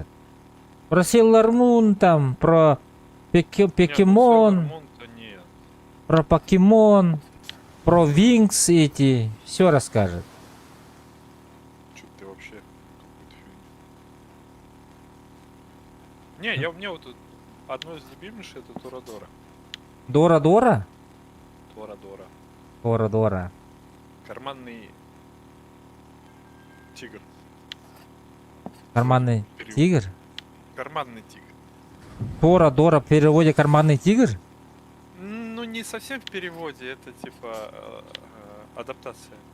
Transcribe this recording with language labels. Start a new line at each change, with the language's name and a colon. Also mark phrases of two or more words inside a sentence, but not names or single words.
Russian: Про Sailor Moon там, про Покемон, Нет, ну Sailor Moon-то нет. про Покемон, про Винкс эти, все расскажет. Чё ты вообще какую-то фигню. Не, мне вот одно из любимейших это Торадора. Дора-Дора? Торадора. Дора-Дора. Карманный тигр. Карманный Перевод. тигр? Карманный тигр. Тора-Дора в переводе карманный тигр? Ну, не совсем в переводе, это типа адаптация.